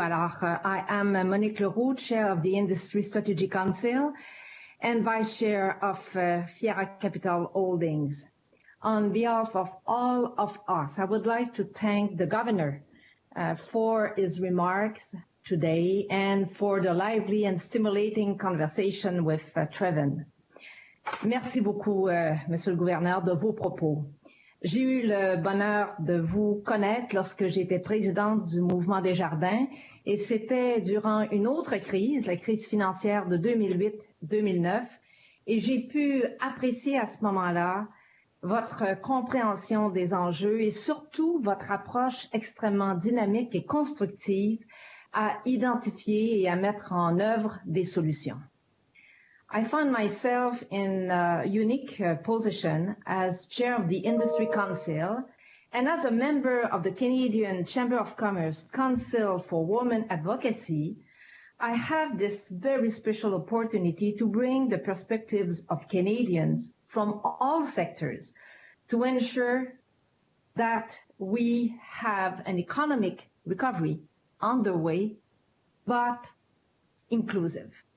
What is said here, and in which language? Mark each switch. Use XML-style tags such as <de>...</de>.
<en>Alors, I am Monique Leroux, Chair of the Industry Strategy Council and Vice Chair of Fiera Capital Holdings. On behalf of all of us, I would like to thank the Governor for his remarks today and for the lively and stimulating conversation with Trevin.</en> <fr>Merci beaucoup, Monsieur le Gouverneur, de vos propos. J'ai eu le bonheur de vous connaître lorsque j'étais présidente du Mouvement des Jardins et c'était durant une autre crise, la crise financière de 2008-2009, et j'ai pu apprécier à ce moment-là votre compréhension des enjeux et surtout votre approche extrêmement dynamique et constructive à identifier et à mettre en œuvre des solutions.</fr> <en>I find myself in a unique position as chair of the Industry Council and as a member of the Canadian Chamber of Commerce Council for Women Advocacy. I have this very special opportunity to bring the perspectives of Canadians from all sectors to ensure that we have an economic recovery underway, but inclusive.</en>